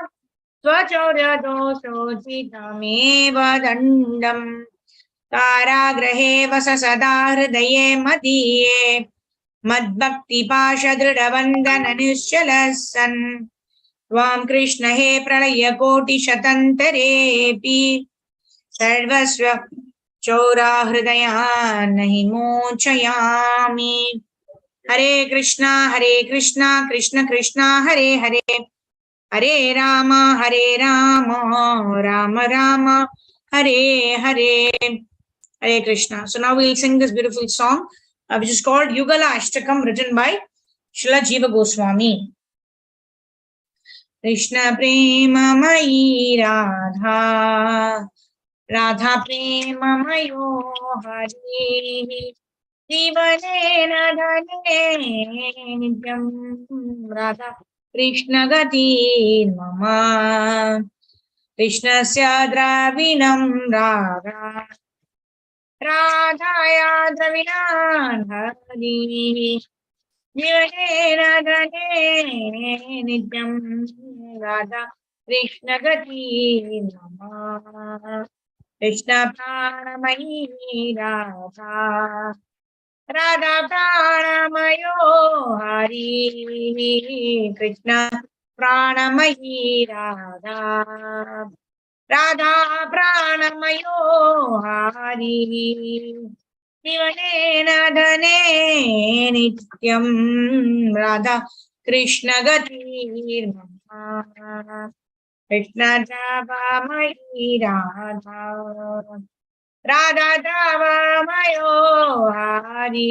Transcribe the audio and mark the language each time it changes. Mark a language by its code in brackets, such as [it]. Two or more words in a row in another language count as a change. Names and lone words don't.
[sa] स्वचौर्यदोषोचितमेव दण्डम् कारागृहे वस सदा हृदये मदीये मद्भक्तिपाशदृढबन्धन निश्चलः सन् त्वां कृष्ण हे प्रलयकोटिशतन्तरेऽपि सर्वस्व चौराहृदयान् हि मोचयामि हरे कृष्णा कृष्ण कृष्ण हरे हरे हरे राम राम राम हरे हरे [en] Hare Krishna. So now we'll sing this beautiful song, which is called Yugala Ashtakam, written by Srila Jiva Goswami. [sa] कृष्ण प्रेम मयी राधा, राधा प्रेम मयो हरि, जीवनेन धने नित्यं राधा कृष्ण गति मम, कृष्ण स्य द्रविणं राधा राधाया द्रविणान् हरि जीवनेन धने नित्यं राधा कृष्ण गति मम कृष्ण प्राणमयी राधा राधा प्राणमयो हरि कृष्ण प्राणमयी राधा राधा प्राणमयो हरि जीवनेन धने नित्यं राधा कृष्ण गतिर्मम कृष्ण द्रवमयी राधा राधा द्रवमयो हरि